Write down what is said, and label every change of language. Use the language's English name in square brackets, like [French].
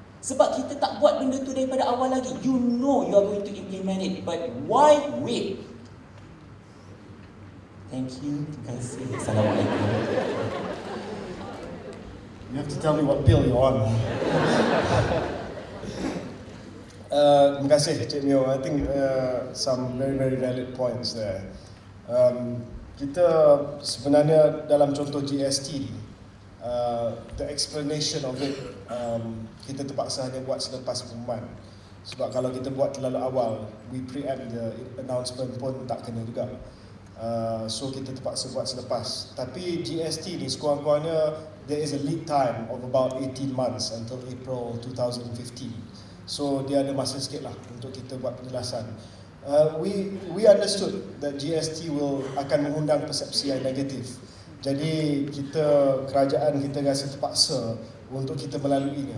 [Malay] Sebab kita tak buat benda tu daripada awal lagi. [English] You know you are going to implement it, but why wait? Thank you. [Malay] Terima kasih. Assalamualaikum. [English] You have to tell me what pill you're on. [Malay] Terima kasih Cik Mio. [English] I think some very valid points there. [Malay] Kita sebenarnya dalam contoh GST ni, [English] the explanation of it, [Malay] kita terpaksa hanya buat selepas pengumuman. Sebab kalau kita buat terlalu awal, [English] we preempt the announcement [Malay] pun tak kena juga. So kita terpaksa buat selepas. Tapi GST ni sekurang-kurangnya [English] there is a lead time of about 18 months until April 2015. [Malay] So dia ada masa sikit lah untuk kita buat penjelasan. [English] We understood that [Malay] GST akan mengundang persepsi yang negatif. Jadi kerajaan kita rasa terpaksa untuk kita melaluinya.